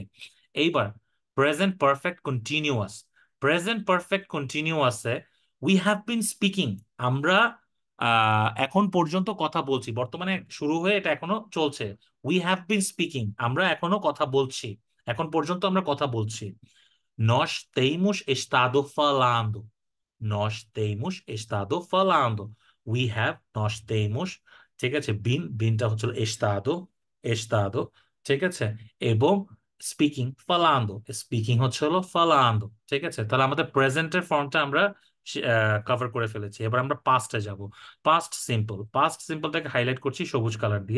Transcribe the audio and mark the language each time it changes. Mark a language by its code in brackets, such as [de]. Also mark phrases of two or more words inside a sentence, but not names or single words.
[bn] এইবার [en] present perfect continuous. present perfect continuous we have been speaking, [bn] আমরা এখন পর্যন্ত কথা বলছি, বর্তমানে শুরু হয়ে এটা এখনো চলছে। [en] we have been speaking, [bn] আমরা এখনো কথা বলছি, এখন পর্যন্ত আমরা কথা বলছি। [pt] nós temos estado falando, nós temos estado falando, [en] we have, [pt] nós temos। [bn] ঠিক আছে। বিনটা হচ্ছে [pt] estado, estado। [bn] ঠিক আছে। এবং স্পিকিং falando, স্পিকিং হচ্ছে হলো falando। ঠিক আছে। তাহলে আমাদের প্রেজেন্টের ফর্মটা আমরা কভার করে ফেলেছি। এবার আমরা পাস্টে যাব। [en] past simple [bn] হাইলাইট করছি সবুজ কালার দিয়ে।